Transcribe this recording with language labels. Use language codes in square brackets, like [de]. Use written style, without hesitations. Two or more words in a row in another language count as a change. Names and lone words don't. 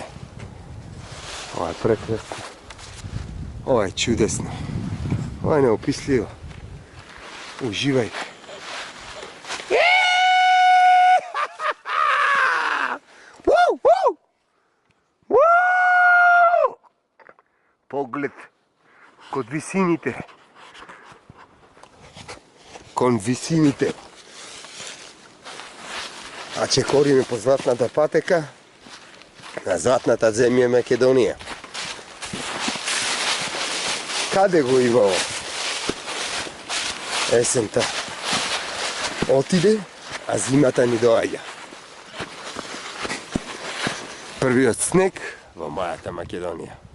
[sr] Ovo je prekrasno. Ovo je čudesno. Ovo je neopisljivo. Uživajte. [mk] Pogled kod visiните. Kon visiните. A če korime po zlatната патека на златната земја Македонија. Каде го имало? Есента отиде, а зимата ни доаѓа. Првиот снег во мојата Македонија.